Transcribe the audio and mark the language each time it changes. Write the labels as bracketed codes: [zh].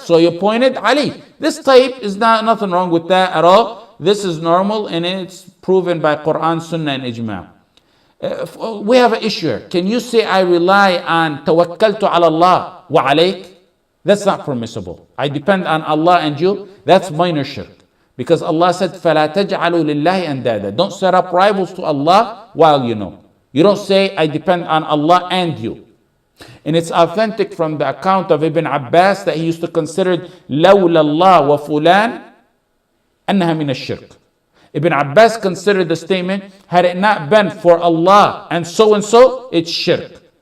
[en] So he appointed Ali. This type is nothing wrong with that at all. This is normal and it's proven by Quran, Sunnah and Ijma'. We have an issue here. Can you say I rely on [ar] tawakkaltu ala Allah wa alayk? [en] That's not permissible. I depend on Allah and you. That's minor shirk. Because Allah said, [ar] فَلَا تَجْعَلُوا لِلَّهِ أَنْدَادًا. [en] Don't set up rivals to Allah while you know. You don't say, I depend on Allah and you. And it's authentic from the account of Ibn Abbas that he used to consider [ar] لَوْلَ اللَّهِ وَفُلَانٍ أَنَّهَا مِنَ الشِّرْكِ. [en] Ibn Abbas considered the statement, had it not been for Allah and so, it's shirk.